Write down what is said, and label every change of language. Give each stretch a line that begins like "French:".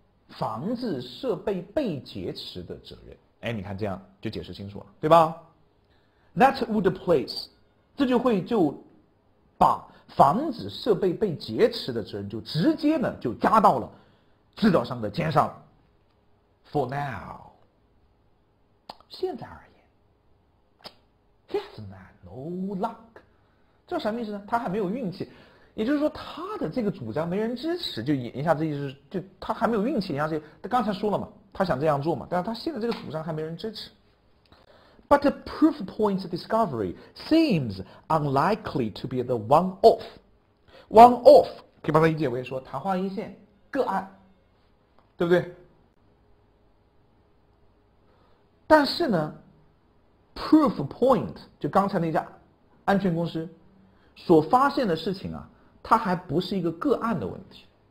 Chinese: 防治设备被劫持的责任。哎，你看这样就解释清楚了，对吧 ？
English: That would place，
Chinese: 这就把防止设备被劫持的责任就直接呢就加到了制造商的肩上了。
English: For now，
Chinese: 现在而言 ，
English: He has no luck，
Chinese: 这什么意思呢？他还没有运气，也就是说他的这个主张没人支持，就言下之意是，就他还没有运气。言下之意，他刚才说了嘛，他想这样做嘛，但是他现在这个主张还没人支持。
English: But the proof point discovery seems unlikely to be the one-off.
Chinese: One-off 可以把它理解为说昙花一现、个案，对不对？但是呢 ，proof point 就刚才那家安全公司所发现的事情啊，它还不是一个个案的问题。